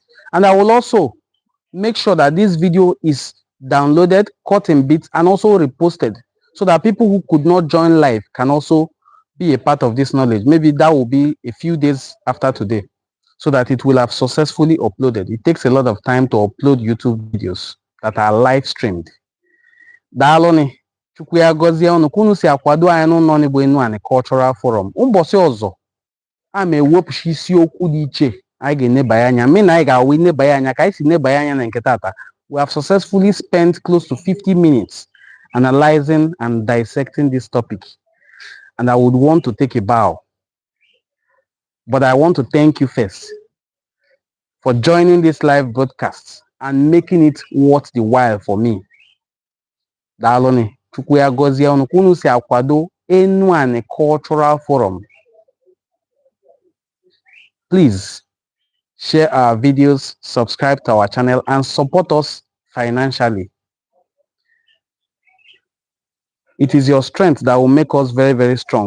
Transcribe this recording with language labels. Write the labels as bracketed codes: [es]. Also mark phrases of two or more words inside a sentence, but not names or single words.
[en] And I will also make sure that this video is downloaded, cut in bits, and also reposted, so that people who could not join live can also be a part of this knowledge. Maybe that will be a few days after today, so that it will have successfully uploaded. It takes a lot of time to upload YouTube videos that are live streamed. [ig] Daalụnị, Chukwu ya gọzie unu ka unu si akwado anyị n'ụlọ n'Igbo Enuani Cultural Forum. Ụbọchị ọzọ a ma ewepụcha isiokwu dị iche anyị ga-enebanye anya. Mị na anyị ga-awụ inebanye anya ka anyị si nebanye anya na nke tata. [en] We have successfully spent close to 50 minutes analyzing and dissecting this topic. And I would want to take a bow. But I want to thank you first for joining this live broadcast and making it worth the while for me. [ig] Daalụnị, Chukwu ya gọzie unu ka unu si akwado Enuani Cultural Forum. [en] Please share our videos, subscribe to our channel, and support us financially. It is your strength that will make us very, very strong.